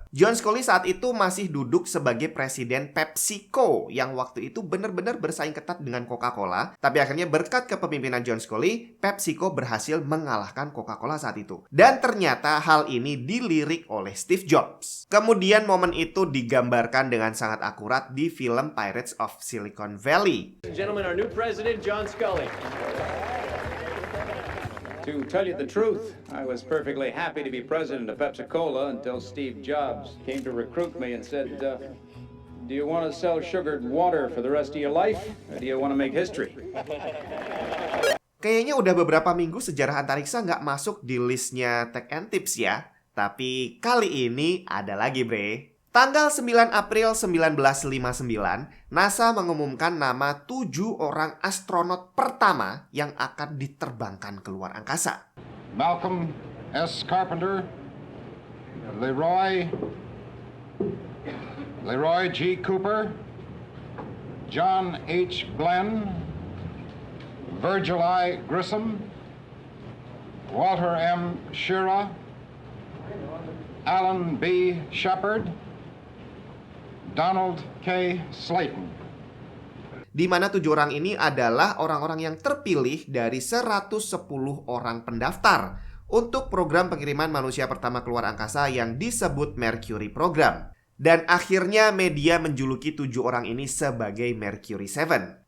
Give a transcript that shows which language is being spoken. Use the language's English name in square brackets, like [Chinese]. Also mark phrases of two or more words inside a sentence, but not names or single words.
[Indonesian] John Sculley saat itu masih duduk sebagai presiden PepsiCo, yang waktu itu benar-benar bersaing ketat dengan Coca-Cola. Tapi akhirnya berkat kepemimpinan John Sculley, PepsiCo berhasil mengalahkan Coca-Cola saat itu. Dan ternyata hal ini dilirik oleh Steve Jobs. Kemudian momen itu digambarkan dengan sangat akurat di film Pirates of Silicon Valley. [English] Our new president, John Sculley. To tell you the truth, I was perfectly happy to be president of Pepsi-Cola until Steve Jobs came to recruit me and said, do you want to sell sugared water for the rest of your life, or do you want to make history? [Indonesian] Kayaknya udah beberapa minggu sejarah antariksa nggak masuk di listnya Tech and Tips ya. Tapi kali ini ada lagi, bre. Tanggal 9 April 1959, NASA mengumumkan nama 7 orang astronot pertama yang akan diterbangkan ke luar angkasa. Malcolm S. Carpenter, Leroy G. Cooper, John H. Glenn, Virgil I. Grissom, Walter M. Schirra, Alan B. Shepard, Donald K. Slayton. Di mana 7 orang ini adalah orang-orang yang terpilih dari 110 orang pendaftar untuk program pengiriman manusia pertama keluar angkasa yang disebut Mercury Program. Dan akhirnya media menjuluki 7 orang ini sebagai Mercury 7.